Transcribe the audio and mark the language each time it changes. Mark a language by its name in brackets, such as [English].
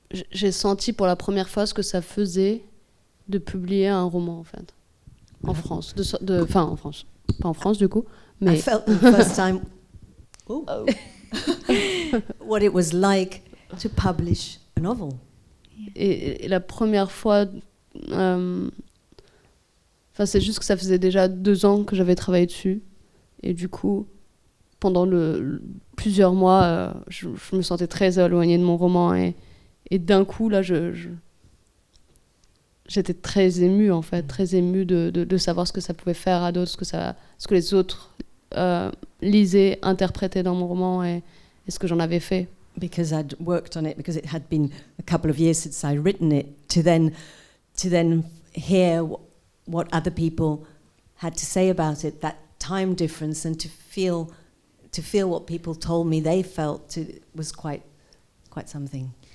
[French] J'ai senti pour la première fois ce que ça faisait de publier un roman, en fait. En France. Enfin, en France. Pas en France, du coup. Mais... [English] I felt the first time what it was like to publish a novel. [French] Et la première fois... Enfin, c'est juste que ça faisait déjà 2 ans que j'avais travaillé dessus. Et du coup, pendant plusieurs mois, je me sentais très éloignée de mon roman. Et d'un coup, là, j'étais très émue, en fait, très émue de savoir ce que ça pouvait faire à d'autres, ce que les autres lisaient, interprétaient dans mon roman et ce que j'en avais fait. [English] Because I'd worked on it, because it had been a couple of years since I'd written it, to then hear what other people had to say about it, that time difference, and to feel what people told me they felt was quite something.